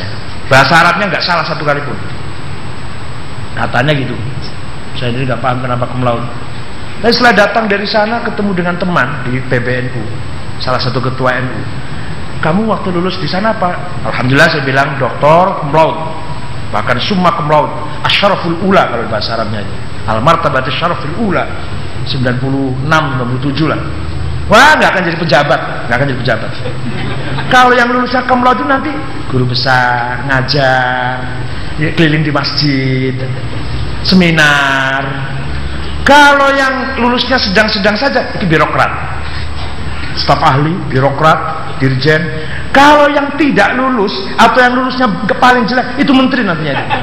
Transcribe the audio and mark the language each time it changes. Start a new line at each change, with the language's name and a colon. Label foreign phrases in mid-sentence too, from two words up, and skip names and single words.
Indonesian: Bahasa Arabnya nggak salah satu kali pun. Katanya gitu. Saya sendiri nggak paham kenapa Kemlau. Tapi setelah datang dari sana ketemu dengan teman di PBNU, salah satu ketua NU. Kamu waktu lulus di sana apa? Alhamdulillah saya bilang doktor
Latin: cum laude,
Indonesian: bahkan
Latin: summa cum laude,
Arabic: الشرف الأولى
Indonesian: kalau bahasa Arabnya.
Arabic: المرتبة الشرف الأولى, 96 97 lah.
Indonesian: Wah, nggak akan jadi pejabat, Kalau yang lulusnya
Latin: cum laude
Indonesian: itu nanti guru besar, ngajar, keliling di masjid, seminar. Kalau yang lulusnya sedang-sedang saja, itu birokrat, staf ahli, birokrat, dirjen. Kalau yang tidak lulus atau yang lulusnya paling jelek, itu menteri nantinya.